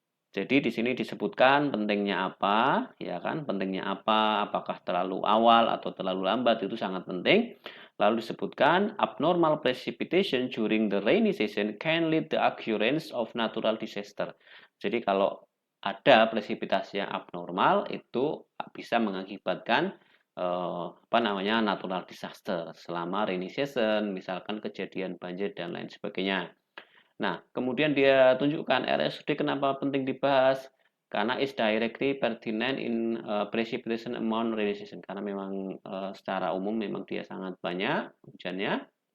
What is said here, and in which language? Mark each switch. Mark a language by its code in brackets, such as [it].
[id] Jadi di sini disebutkan pentingnya apa, ya kan? Pentingnya apa? Apakah terlalu awal atau terlalu lambat itu sangat penting. Lalu disebutkan [en] abnormal precipitation during the rainy season can lead the occurrence of natural disaster. [id] Jadi kalau ada presipitasi yang abnormal itu bisa mengakibatkan apa namanya natural disaster selama rainy season, misalkan kejadian banjir dan lain sebagainya. Nah, kemudian dia tunjukkan RSUD kenapa penting dibahas, karena [en] is directly pertinent in precipitation amount rainy season, [id] karena memang secara umum memang dia sangat banyak hujannya.